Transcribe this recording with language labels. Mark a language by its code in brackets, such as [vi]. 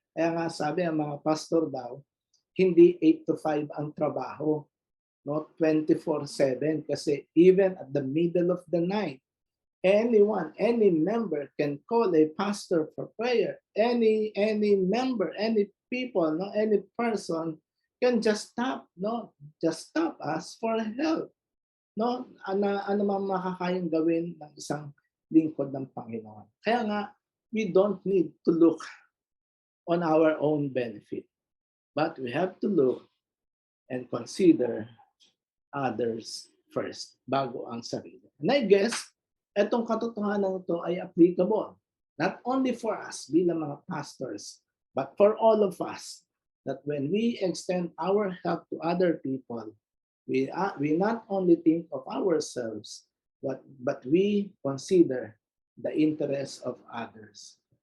[tl] Kaya nga sabi ang mga pastor daw, hindi 8 to 5 ang trabaho, [en] no, 24/7 kasi even at the middle of the night, any member can call a pastor for prayer. Any member, any people, no, any person can just stop us for help. [tl] No, ano mang makakayang gawin ng isang lingkod ng Panginoon. Kaya nga, [en] we don't need to look on our own benefit. But we have to look and consider others first, [tl] bago ang sarili. [en] And I guess, [tl] etong katotohanan ito ay [en] applicable, not only for us [tl] bilang mga [en] pastors, but for all of us, that when we extend our help to other people, we not only think of ourselves, but we consider the interests of others.